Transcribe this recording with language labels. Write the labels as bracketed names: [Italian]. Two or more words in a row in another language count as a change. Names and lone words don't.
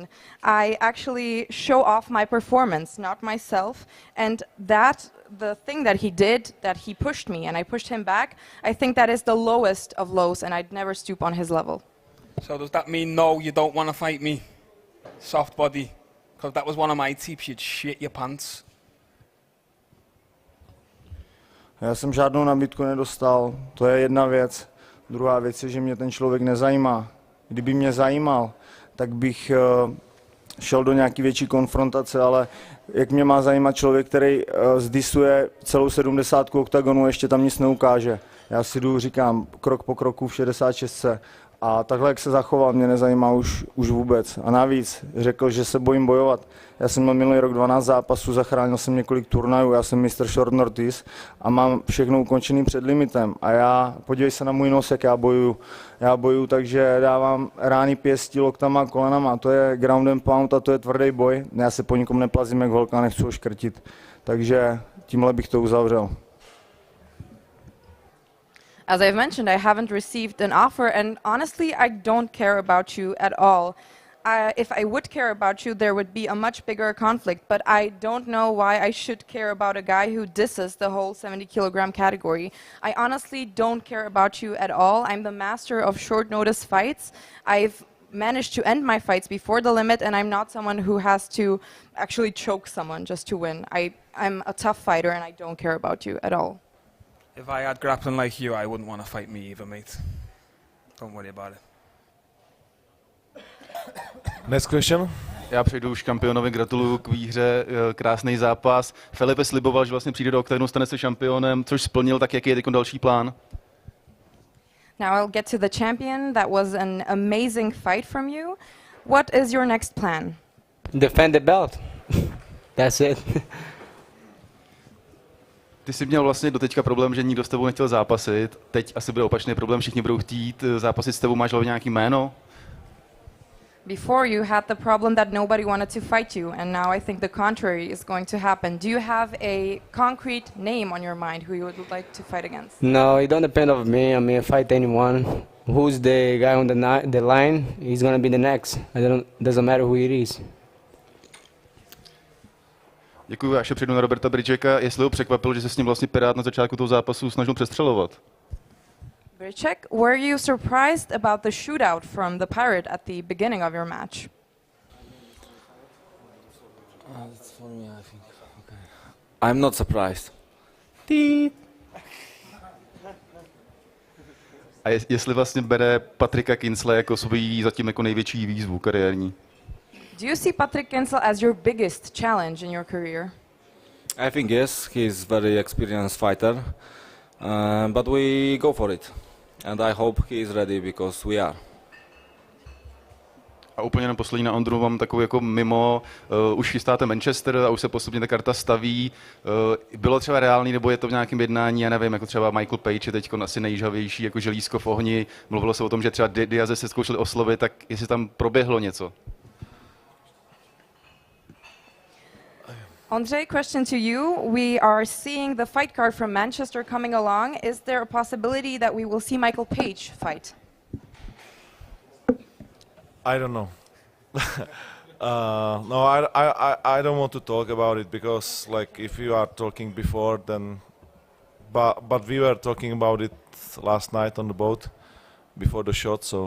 [English] I actually show off my performance, not myself, and the thing that he did, that he pushed me and I pushed him back, I think that is the lowest of lows, and I'd never stoop on his level. So does that mean no, you don't want to fight me? Soft body? Because that was one of my tips, you'd shit your pants. [Czech] Já jsem žádnou nabídku nedostal, to je jedna věc. Druhá věc je, že mě ten člověk nezajímá. Kdyby mě zajímal, tak bych šel do nějaký větší konfrontace, ale jak mě má zajímat člověk, který zdisuje celou 70 OKTAGONu, ještě tam nic neukáže. Já si jdu, říkám, krok po kroku v 66. A takhle, jak se zachoval, mě nezajímá už vůbec. A navíc řekl, že se bojím bojovat. Já jsem měl minulý rok 12 zápasů, zachránil jsem několik turnajů, já jsem mistr [English] short notice [Czech] a mám všechno ukončený před limitem. A podívej se na můj nos, jak já bojuju. Já bojuju, takže dávám rány pěstí, loktama, kolenama. To je [English] ground and pound [Czech] a to je tvrdý boj. Já se po nikom neplazím jak holka, nechci ho škrtit. Takže tímhle bych to uzavřel. [English] As I've mentioned, I haven't received an offer, and honestly, I don't care about you at all. If I would care about you, there would be a much bigger conflict, but I don't know why I should care about a guy who disses the whole 70 kilogram category. I honestly don't care about you at all. I'm the master of short notice fights. I've managed to end my fights before the limit, and I'm not someone who has to actually choke someone just to win. I'm a tough fighter, and I don't care about you at all. If I had grappling like you, I wouldn't want to fight me either, mate. Don't worry about it. Next question. [Czech] Já přejdu už šampionovi, gratuluju k výhře, krásný zápas. Felipe sliboval, že vlastně přijde do OKTAGONu, stane se šampionem, což splnil, tak jaký je teď další plán? [English] Now I'll get to the champion. That was an amazing fight from you. What is your next plan? Defend the belt. That's it. [Czech] Ty jsi měl vlastně doteďka problém, že nikdo s tebou nechtěl zápasit. Teď asi bude opačný problém, všichni budou chtít zápasit s tebou. Máš hlavně nějaký jméno? [English] Before you had the problem that nobody wanted to fight you, and now I think the contrary is going to happen. Do you have a concrete name on your mind who you would like to fight against? No, it don't depend on me. I mean, fight anyone. Who's the guy on the line? He's gonna be the next. Doesn't matter who it is. [Czech] Děkuji, já ještě přijdu na Roberta Bridgeka. Jestli ho překvapilo, že se s ním vlastně Pirát na začátku toho zápasu snažil přestřelovat. [English] Bridgek, were you surprised about the shootout from the Pirate at the beginning of your match? That's for me, I think. Okay. I'm not surprised. [Czech] A jestli vlastně bere Patricka Kinsleye jako svou zatím jako největší výzvu kariérní? [English] Do you see Patrick Kinsel as your biggest challenge in your career? I think yes, he's very experienced fighter, but we go for it. And I hope he is ready because we are. [Czech] A úplně na poslední na Ondru mám takovou jako mimo, už chystáte Manchester a už se postupně ta karta staví. Bylo třeba reálný, nebo je to v nějakém jednání, já nevím, jako třeba Michael Page je teď asi nejžhavější jako želízko v ohni. Mluvilo se o tom, že třeba Diaze se zkoušeli oslovit, tak jestli tam proběhlo něco. [English] Ondřej, question to you. We are seeing the fight card from Manchester coming along. Is there a possibility that we will see Michael Page fight? I don't know. No, I don't want to talk about it because, like, if you are talking before, then, but we were talking about it last night on the boat before the shot, so.